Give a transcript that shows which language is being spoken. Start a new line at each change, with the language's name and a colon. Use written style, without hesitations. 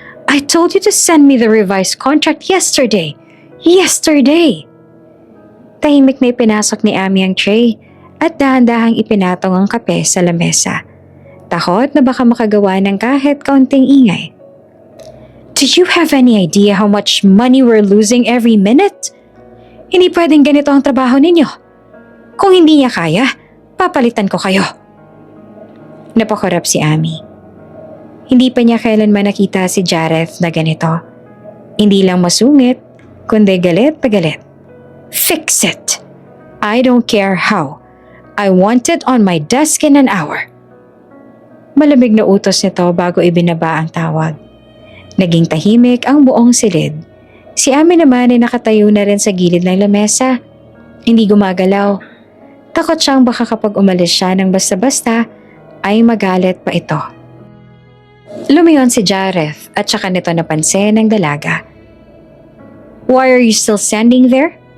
English: I told you to send me the revised contract yesterday. Yesterday!
Filipino: Tahimik na ipinasok ni Amy ang tray at dahan-dahang ipinatong ang kape sa lamesa. Takot na baka makagawa ng kahit kaunting ingay.
English: Do you have any idea how much money we're losing every minute?
Filipino: Hindi pwedeng ganito ang trabaho ninyo. Kung hindi niya kaya, papalitan ko kayo. Napakorap si Amy. Hindi pa niya kailanman nakita si Jareth na ganito. Hindi lang masungit, kundi galit pa galit.
English: Fix it! I don't care how. I want it on my desk in an hour.
Filipino: Malamig na utos nito bago ibinaba ang tawag. Naging tahimik ang buong silid. Si Amy naman ay nakatayo na rin sa gilid ng lamesa. Hindi gumagalaw. Takot siyang baka kapag umalis siya ng basta-basta ay magalit pa ito. Lumiyon si Jareth at saka nito napansin ng dalaga.
English: "Why are you still standing there?"